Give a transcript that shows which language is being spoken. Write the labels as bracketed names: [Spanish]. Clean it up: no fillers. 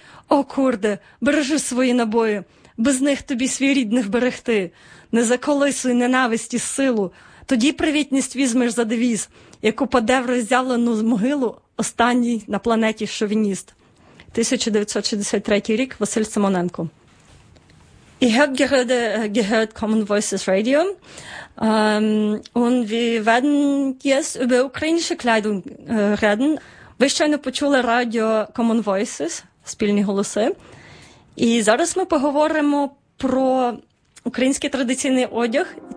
[Ukrainian] О, курде, бережи свої набої, без них тобі свій рід не вберегти. Не заколисуй ненависті силу, тоді привітність візьмеш за девіз, яку паде в роззявлену могилу останній на планеті шовініст. 1963 рік, Василь Симоненко. [German] Ich habe gerade gehört Common Voices Radio und wir werden jetzt über ukrainische Kleidung reden. [Ukrainian] Ви щойно почули радіо Common Voices, спільні голоси. І зараз ми поговоримо про український традиційний одяг